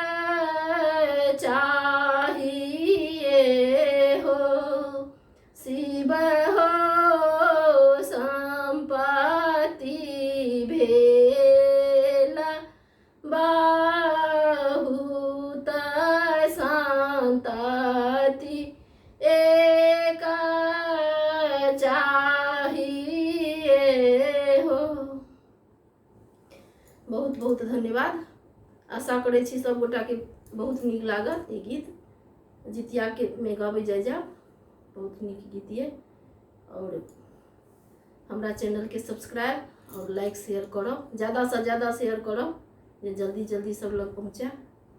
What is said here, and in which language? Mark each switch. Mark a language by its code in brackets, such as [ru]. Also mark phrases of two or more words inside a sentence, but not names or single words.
[mai] चाहिए हो शिव हो संपत्ति भेल बहुत संतति एक चाहिए हो। बहुत बहुत धन्यवाद। आशा करै छी सब गोटा के बहुत नीक लागत ई गीत। जितिया के में गाबै जाइ जाब, बहुत नीक गीत ये। और हमरा चैनल के सब्सक्राइब और लाइक शेयर करब, ज़्यादा से ज़्यादा शेयर करब जे जल्दी जल्दी सब लोग पहुँचे।